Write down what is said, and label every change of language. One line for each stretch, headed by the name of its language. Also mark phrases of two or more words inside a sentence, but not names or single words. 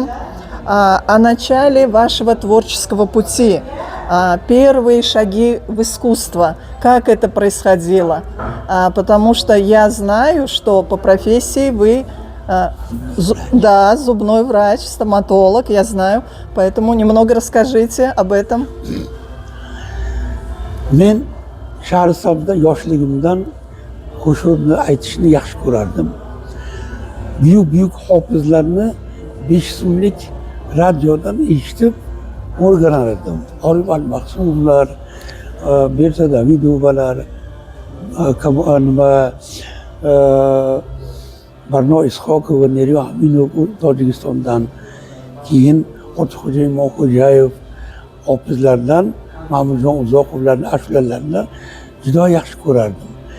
Russian: О начале вашего творческого пути, первые шаги в искусство, как это происходило. Потому что я знаю, что по профессии вы, да, зубной врач, стоматолог, я знаю, поэтому немного расскажите об этом.
Uzbek: Men Shahrisabzda yoshligimdan qo'shiqni aytishni yaxshi ko'rardim. Buyuk hofizlarni 5 so'mlik radyodan eshitib o'rganar edim. Orif al-Maqsudlar, Bersa Davidovalar, Barno Ishoqova, Neriyo Aminov Tojikistondan, keyin Ortiqxo'jayev Mo'xo'jayev hofizlardan Mahmudjon Uzoqovlarning ashulalarini juda yaxshi ko'rardim.